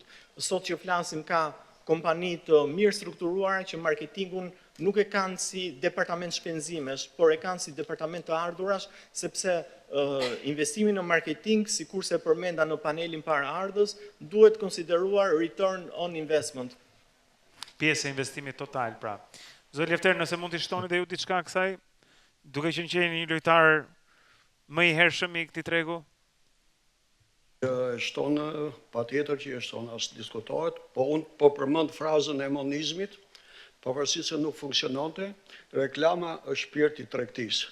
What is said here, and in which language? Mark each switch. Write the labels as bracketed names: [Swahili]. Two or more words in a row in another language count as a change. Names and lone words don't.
[Albanian] Sot që flasim ka kompani të mirë strukturuara që marketingun nuk e kanë si departament shpenzimesh, por e kanë si departament të ardhurash, sepse investimi në marketing, sikurse përmenda në panelin para ardhës, duhet konsideruar [English] return on investment. [Albanian] Pjesë e investimit total, pra. Zoti Lefter, nëse mund t'i shtoni dhe ju diçka kësaj, duke qenë që jeni një lojtar më i hershëm i këtij tregu? Shtonë, patjetër që shtonë as diskutohet, po unë po përmend frazën e monizmit, pavarësisht se nuk funksiononte, reklama është shpirti i tregtisë.